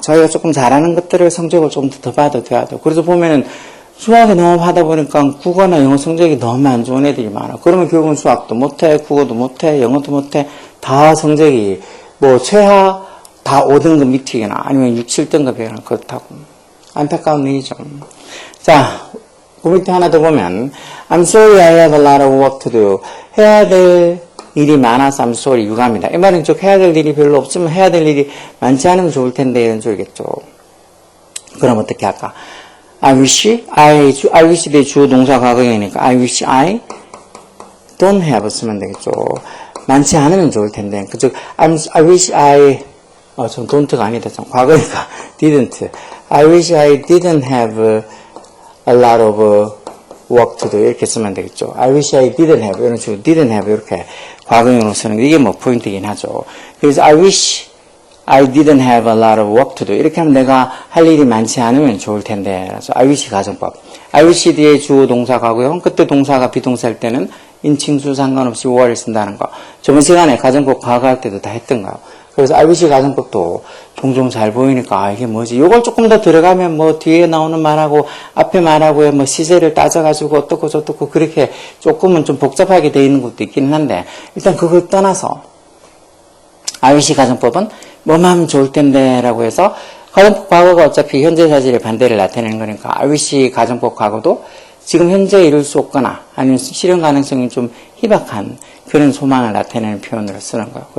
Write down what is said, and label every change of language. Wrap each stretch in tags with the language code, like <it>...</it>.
<ko>저희가 조금 잘하는 것들을 성적을 좀 더 봐도 돼야죠. 그래서 보면은 수학이 너무 하다 보니까 국어나 영어 성적이 너무 안 좋은 애들이 많아. 그러면 결국은 수학도 못해, 국어도 못해, 영어도 못해. 다 성적이 뭐 최하 다 5등급 밑이거나 아니면 6, 7등급이거나 그렇다고. 안타까운 일이죠. 자, 그 밑에 하나 더 보면</ko> <en>I'm sorry I have a lot of work to do.</en> <ko>해야 될 일이 많아서</ko> <en>I'm sorry</en> <ko>유감이다. 이 말은 즉 해야 될 일이 별로 없으면 해야 될 일이 많지 않으면 좋을 텐데 이런 줄겠죠. 그럼 어떻게 할까?</ko> <en>I wish</en> <ko>대 주어 동사 과거형이니까</ko> <en>I wish I don't have</en> <ko>쓰면 되겠죠. 많지 않으면 좋을 텐데. 즉 I wish I 전 don't가 아니다. 참 과거니까 didn't.</ko> <en>I wish I didn't have a lot of work to do</en> <ko>이렇게 쓰면 되겠죠.</ko> <en>I wish I didn't have</en> <ko>이런 식으로 didn't have 이렇게 과거형으로 쓰는 게 이게 뭐 포인트이긴 하죠.</ko> <en>그래서 I wish I didn't have a lot of work to do</en> <ko>이렇게 하면 내가 할 일이 많지 않으면 좋을 텐데. 그래서 I wish 가정법. I wish 뒤에 주어 동사 가고요. 그때 동사가 비동사일 때는 인칭수 상관없이 were를 쓴다는 거. 저번 시간에 가정법 과거할 때도 다 했던가요? 그래서 I wish 가정법도 종종 잘 보이니까 이게 뭐지? 이걸 조금 더 들어가면 뭐 뒤에 나오는 말하고 앞에 말하고의 뭐 시제를 따져가지고 어떻고 저떻고 그렇게 조금은 좀 복잡하게 돼 있는 것도 있기는 한데 일단 그걸 떠나서 I wish 가정법은 뭐만 하면 좋을 텐데 라고 해서 가정법 과거가 어차피 현재 사실의 반대를 나타내는 거니까 I wish 가정법 과거도 지금 현재 이룰 수 없거나 아니면 실현 가능성이 좀 희박한 그런 소망을 나타내는 표현으로 쓰는 거예요.</ko>